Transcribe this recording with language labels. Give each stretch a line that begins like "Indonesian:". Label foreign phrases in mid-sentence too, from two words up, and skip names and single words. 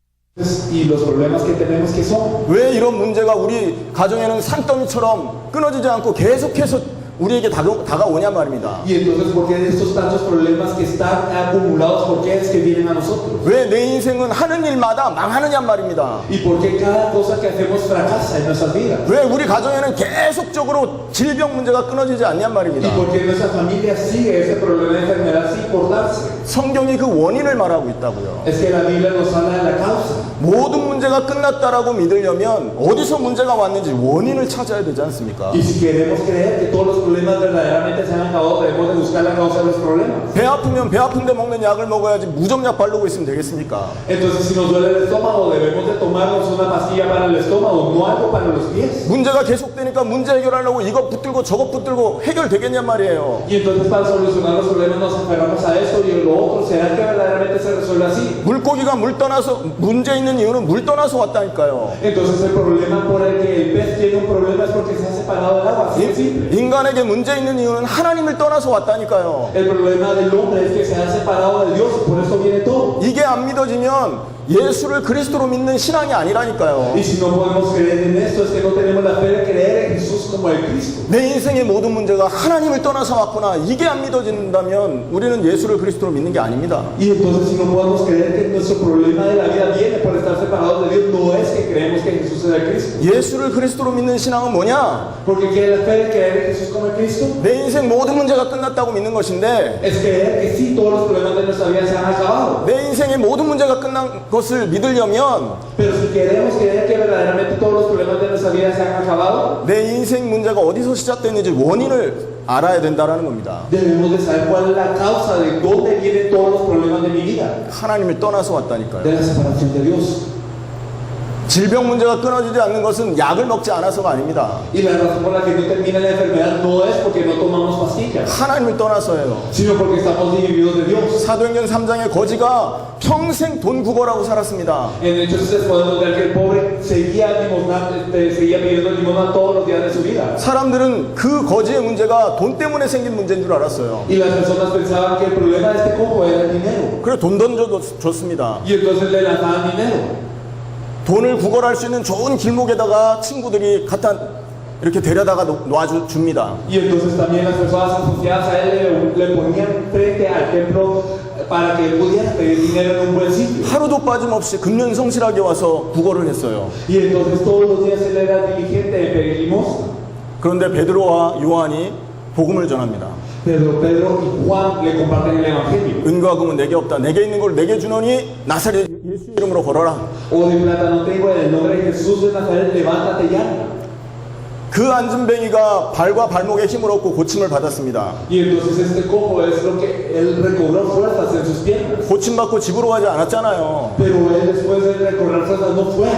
Spanish: Y los problemas que tenemos que son.
Korean: 왜 이런 문제가 우리 가정에는 산더미처럼 끊어지지 않고 계속해서 우리에게 다가오냐 말입니다.
Spanish: Y entonces, ¿por qué estos tantos problemas que están acumulados, por qué es que vienen a nosotros?
Korean: 왜 내 인생은 하는 일마다 망하느냐 말입니다.
Spanish: ¿Y por qué cada cosa que hacemos fracasa en nuestras vidas?
Korean: 왜 우리 가정에는 계속적으로 질병 문제가 끊어지지 않냔
Spanish: ¿Y
Korean: 말입니다.
Spanish: por qué nuestra familia sigue ese problema de enfermedad sin cortarse?
Korean: 성경이 그 원인을 말하고 있다고요.
Spanish: Es que la Biblia nos habla de la causa.
Korean: 모든 문제가 끝났다라고 믿으려면 어디서 문제가 왔는지 원인을 찾아야 되지 않습니까?
Spanish: Y si queremos creer que todos los problemas verdaderamente se han acabado, debemos de buscar la causa de los problemas.
Korean: 배 아프면 배 아픈데 먹는 약을 먹어야지 무좀약 바르고 있으면 되겠습니까?
Spanish: Entonces, si nos duele el estómago, debemos de tomarnos una pastilla para el estómago, no algo para los pies.
Korean: 문제가 계속되니까 문제 해결하려고 이것 붙들고 저것 붙들고 해결되겠냔 말이에요.
Spanish: Y entonces, para solucionar los problemas nos aferramos a esto y lo otro. ¿Será que verdaderamente se resuelve así?
Korean: 물고기가 물 떠나서 문제 있는 이유는 물 떠나서 왔다니까요.
Spanish: Entonces, el problema por el que el pez tiene un problema es porque se ha separado del agua. Así de simple.
Korean: 인간에게 문제 있는 이유는 하나님을 떠나서 왔다니까요.
Spanish: El problema del hombre es que se ha separado de Dios y por eso viene todo.
Korean: 이게 안 믿어지면 예수를 그리스도로 믿는 신앙이 아니라니까요.
Spanish: Y si no podemos creer en esto, es que no tenemos la fe de creer en Jesús como el Cristo.
Korean: 내 인생의 모든 문제가 하나님을 떠나서 왔구나. 이게 안 믿어진다면 우리는 예수를 그리스도로 믿는 게 아닙니다.
Spanish: Y entonces, si no podemos creer que nuestro problema de la vida viene por estar separados de Dios, no es que creemos que Jesús es el Cristo.
Korean: 예수를 그리스도로 믿는 신앙은 뭐냐?
Spanish: Porque ¿qué es la fe de creer en Jesús como el Cristo?
Korean: 내 인생 모든 문제가 끝났다고 믿는 것인데
Spanish: Es creer que sí, todos los problemas de nuestra vida se han acabado.
Korean: 내 인생의 모든 문제가 끝난 것을 믿으려면
Spanish: Pero si queremos creer que verdaderamente todos los problemas de nuestra vida se han acabado,
Korean: 내 인생 문제가 어디서 시작됐는지 원인을 알아야 된다라는 겁니다.
Spanish: Debemos de saber cuál es la causa de dónde vienen todos los problemas de mi vida.
Korean: 하나님을 떠나서 왔다니까요.
Spanish: De la separación de Dios.
Korean: 질병 문제가 끊어지지 않는 것은 약을 먹지 않아서가 아닙니다.
Spanish: Y la razón por la que no termina la enfermedad no es porque no tomamos pastillas,
Korean: 하나님을 떠나서예요.
Spanish: sino porque estamos divididos de Dios.
Korean: 사도행전 3장의 거지가 평생 돈 구걸하고 살았습니다.
Spanish: En Hechos podemos ver que el pobre seguía pidiendo limosna todos los días de su vida.
Korean: 사람들은 그 거지의 문제가 돈 때문에 생긴 문제인 줄 알았어요.
Spanish: Y las personas pensaban que el problema de este cojo era el dinero.
Korean: 그래서 돈 던져줬습니다.
Spanish: Y entonces le lanzaban dinero.
Korean: 돈을 구걸할 수 있는 좋은 길목에다가 친구들이 갖다 이렇게 데려다가 놔줍니다.
Spanish: Y entonces también las personas asociadas a él le ponían frente al templo para que él pudiera pedir dinero en un buen sitio.
Korean: 하루도 빠짐없이 금년성실하게 와서 구걸을 했어요.
Spanish: Y entonces todos los días él era diligente en pedir limosna.
Korean: 그런데 베드로와 요한이 복음을 전합니다.
Spanish: Pedro y Juan le comparten el evangelio.
Korean: 은과 금은 내게 없다. 내게 있는 걸 내게 주노니 나사렛 예수 이름으로 걸어라.
Spanish: O de plata no tengo, en el nombre de Jesús de Nazaret, levántate y anda.
Korean: 그 앉은뱅이가 발과 발목에 힘을 얻고 고침을 받았습니다.
Spanish: Y entonces este cojo es lo que él recobró fuerzas en sus piernas.
Korean: 고침받고 집으로 가지 않았잖아요.
Spanish: Pero él después de recobrar fuerzas no fue,